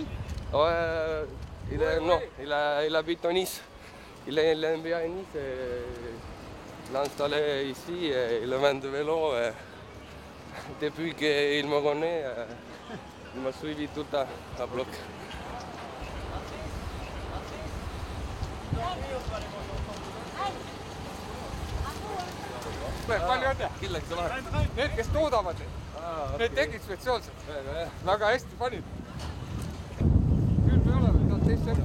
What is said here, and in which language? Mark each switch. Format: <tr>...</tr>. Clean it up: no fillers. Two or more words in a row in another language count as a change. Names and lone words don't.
<fr>Ouais, il habite à Nice. Il aime bien Nice. Il l'a installé ici et il vend de vélo. Depuis qu'il me connaît, il m'a suivi tout à bloc.</fr> <et>Palju õnne! Need, kes toodavad, need tegid spetsiaalselt. Väga hästi panid. Küll me oleme, tahad teist sõnda?</et>